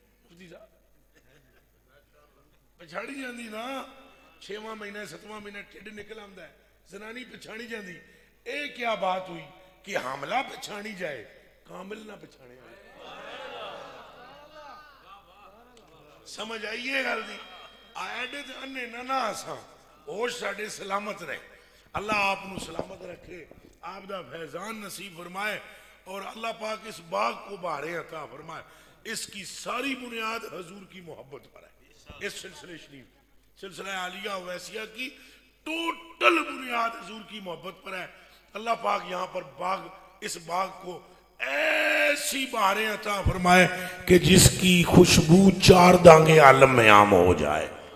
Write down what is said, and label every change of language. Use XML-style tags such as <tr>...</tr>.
<pa>مفتی صاحب پچھاڑی جاندی نا, 6واں مہینہ 7واں مہینہ ٹھڈ نکل آندا ہے, زنانی پچھاڑی جاندی. اے کیا بات ہوئی کہ حاملہ پچھاڑی جائے, کامل نہ پچھاڑے. سمجھ آئیے گل دی. ایڈے تے انے نہ آساں, ہوش ساڈے سلامت رہے.</pa> <ur>اللہ آپ کو سلامت رکھے, آپ دا فیضان نصیب فرمائے. اور اللہ پاک اس باغ کو بہاریں عطا فرمائے. اس کی ساری بنیاد حضور کی محبت پر ہے. اس سلسلے شریف, سلسلہ عالیہ ویسیہ کی ٹوٹل بنیاد حضور کی محبت پر ہے. اللہ پاک یہاں پر باغ, اس باغ کو ایسی بہاریں عطا فرمائے کہ جس کی خوشبو 4 دانگے عالم میں عام ہو جائے.</ur>